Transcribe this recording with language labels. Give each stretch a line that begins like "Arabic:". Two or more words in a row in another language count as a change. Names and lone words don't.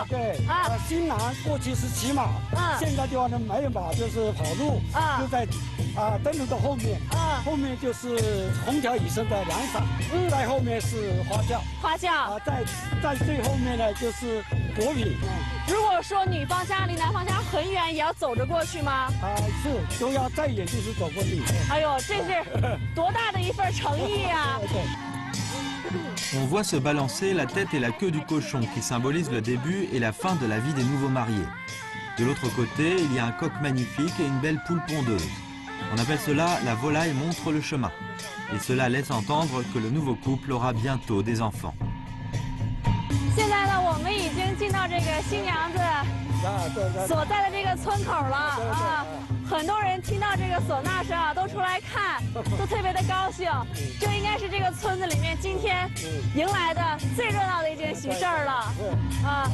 Chinese: 对新郎过去是骑马，现在就按没有马就是跑路，就在灯笼的后面，后面就是红条以上的凉伞，在后面是花轿，在最后面呢就是果品。如果说女方家离男方家很远，也要走着过去吗？是，都要再远就是走过去。哎呦，这是多大的一份诚意啊！
French: On voit se balancer la tête et la queue du cochon qui symbolisent le début et la fin de la vie des nouveaux mariés. De l'autre côté, il y a un coq magnifique et une belle poule pondeuse. On appelle cela la volaille montre le chemin. Et cela laisse entendre que le nouveau couple aura bientôt des enfants.
Chinese: 现在呢，我们已经进到这个新娘子所在的这个村口了啊！很多人听到这个唢呐声啊，都出来看，都特别的高兴。这应该是这个村子里面今天迎来的最热闹的一件喜事儿了啊！